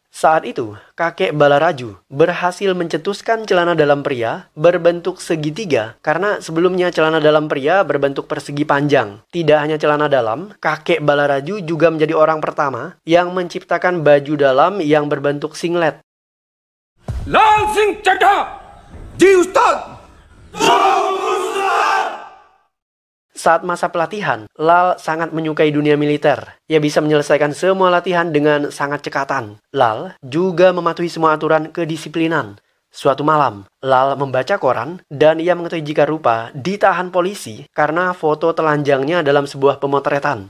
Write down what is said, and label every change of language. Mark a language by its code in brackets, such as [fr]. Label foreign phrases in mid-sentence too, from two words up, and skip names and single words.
[id] Saat itu, kakek Balaraju berhasil mencetuskan celana dalam pria berbentuk segitiga karena sebelumnya celana dalam pria berbentuk persegi panjang. Tidak hanya celana dalam, kakek Balaraju juga menjadi orang pertama yang menciptakan baju dalam yang berbentuk singlet. [hi] लाल सिंह चड्ढा जी उस्ताद। [id] Saat masa pelatihan, Lal sangat menyukai dunia militer. Ia bisa menyelesaikan semua latihan dengan sangat cekatan. Lal juga mematuhi semua aturan kedisiplinan. Suatu malam, Lal membaca koran dan ia mengetahui jika Rupa ditahan polisi karena foto telanjangnya dalam sebuah pemotretan.